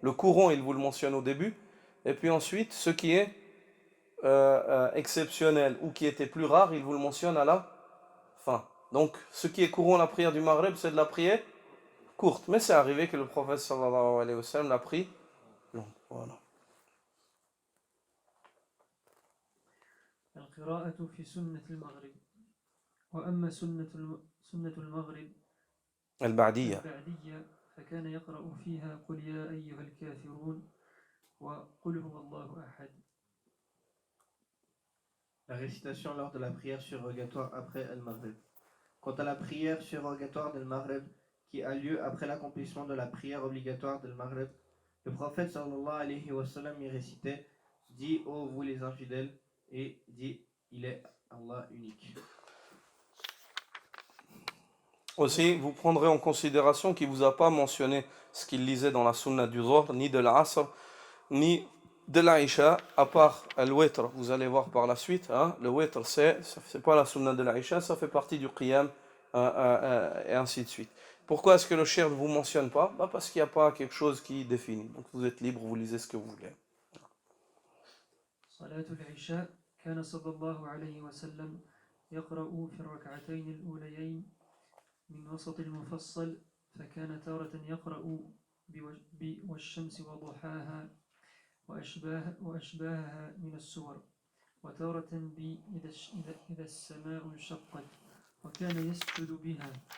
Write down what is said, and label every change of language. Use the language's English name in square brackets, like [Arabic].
[French] Le courant, il vous le mentionne au début, et puis ensuite, ce qui est exceptionnel ou qui était plus rare, il vous le mentionne à la fin. Donc, ce qui est courant, la prière du Maghreb, c'est de la prière courte. Mais c'est arrivé que le prophète sallallahu alayhi wa sallam l'a pris long. Voilà. [Arabic] القراءة في سنة المغرب وأما سنة المغرب البعدية فكان يقرأ فيها قل يا أيها الكافرون وقل هو الله أحد. [French] La récitation lors de la prière surrogatoire après Al-Maghrib. Quant à la prière surrogatoire d'Al-Maghrib qui a lieu après l'accomplissement de la prière obligatoire d'Al-Maghrib, le prophète sallallahu alayhi wa sallam y récitait « Dis, ô vous les infidèles » et dit « Il est Allah unique ». Aussi, vous prendrez en considération qu'il ne vous a pas mentionné ce qu'il lisait dans la sunna du Dhuhr, ni de l'Asr, ni de l'Aïcha, à part al-Witr. Vous allez voir par la suite, le Witr, c'est pas la sunna de l'Aïcha, ça fait partie du Qiyam, et ainsi de suite. Pourquoi est-ce que le Cheikh ne vous mentionne pas? Parce qu'il n'y a pas quelque chose qui définit. Donc vous êtes libre, vous lisez ce que vous voulez. [Arabic] صلاة العشاء كان صلى الله عليه وسلم يقرأ في الركعتين الأوليين من وسط المفصل فكان تارة يقرأ والشمس وضحاها وأشباهها من السور وتارة إذا السماء انشقت وكان يسجد بها